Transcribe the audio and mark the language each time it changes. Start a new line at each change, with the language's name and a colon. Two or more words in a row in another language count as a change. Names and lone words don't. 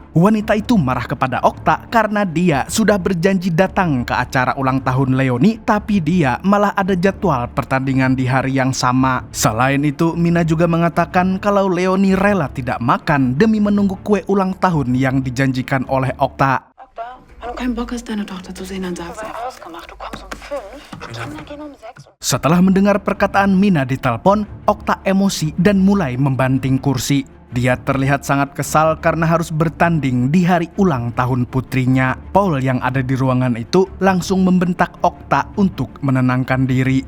Indonesian: Wanita itu marah kepada Okta karena dia sudah berjanji datang ke acara ulang tahun Leoni, tapi dia malah ada jadwal pertandingan di hari yang sama. Selain itu, Mina juga mengatakan kalau Leoni rela tidak makan demi menunggu kue ulang tahun yang dijanjikan oleh Okta.
German: Wenn du keinen Bock hast, deine Tochter zu sehen, dann sag's ihr. Ausgemacht, du kommst um 5. Kinder gehen um 6.
Indonesian: Setelah mendengar perkataan Mina di telepon, Okta emosi dan mulai membanting kursi. Dia terlihat sangat kesal karena harus bertanding di hari ulang tahun putrinya. Paul yang ada di ruangan itu langsung membentak Okta untuk menenangkan diri.